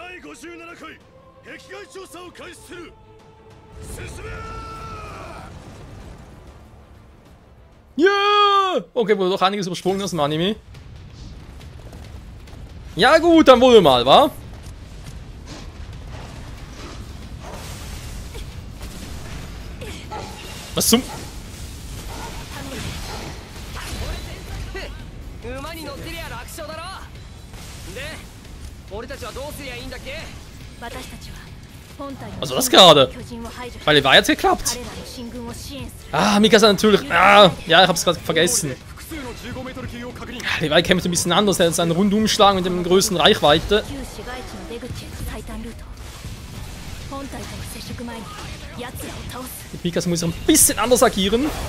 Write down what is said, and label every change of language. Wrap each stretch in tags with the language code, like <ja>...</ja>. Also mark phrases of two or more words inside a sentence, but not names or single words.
<de>Ja! Okay, wurde doch einiges übersprungen aus dem Anime. Ja gut, dann wohl mal, wa? Was zum...</de> <ja>馬に乗ってりゃ楽勝だろ。で、俺たちはどうすりゃいいんだっけ？私たちは本体の</ja> <de>Was war das gerade? Weil war jetzt geklappt. Ah, Mikasa natürlich. Ah, ja, ich hab's gerade vergessen. Levi kämpft ein bisschen anders. Er hat seinen Rundumschlag mit dem größten Reichweite. Mit Mikasa muss er ein bisschen anders agieren.</de>